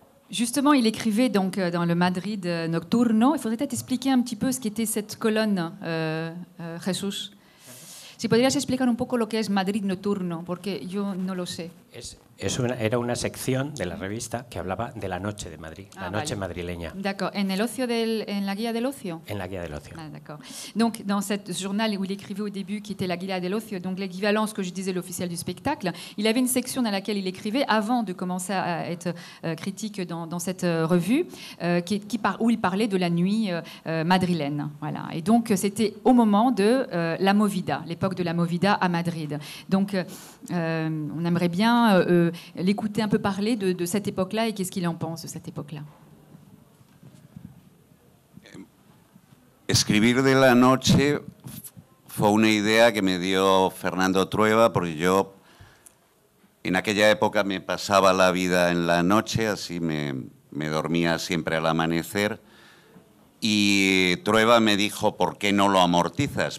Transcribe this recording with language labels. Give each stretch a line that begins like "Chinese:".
French: Justement, il écrivait donc dans le Madrid Nocturno. Il faudrait peut-être expliquer un petit peu ce qu'était cette colonne, Jesús.
Spanish: Si podrías explicar un poco lo que es Madrid Nocturno, porque yo no lo sé. Era una sección de la revista que hablaba de la noche de Madrid, la noche madrileña.
French: D'accord.
Spanish: En la Guía del Ocio? En la Guía del Ocio.
French: Ah, d'accord. Donc, dans ce journal où il écrivait au début, qui était la Guía del Ocio, donc l'équivalent, ce que je disais, l'officiel du spectacle, il avait une section dans laquelle il écrivait, avant de commencer à être critique dans cette revue, où il parlait de la nuit madrilène. Voilà. Et donc, c'était au moment de la Movida, l'époque de la Movida à Madrid. Donc, on aimerait bien l'écouter un peu parler de cette époque-là et qu'est-ce qu'il en pense de cette époque-là.
Spanish: Escribir de la noche fue una idea que me dio Fernando Trueba, porque yo en aquella época me pasaba la vida en la noche, así me dormía siempre al amanecer, y Trueba me dijo, ¿por qué no lo amortizas?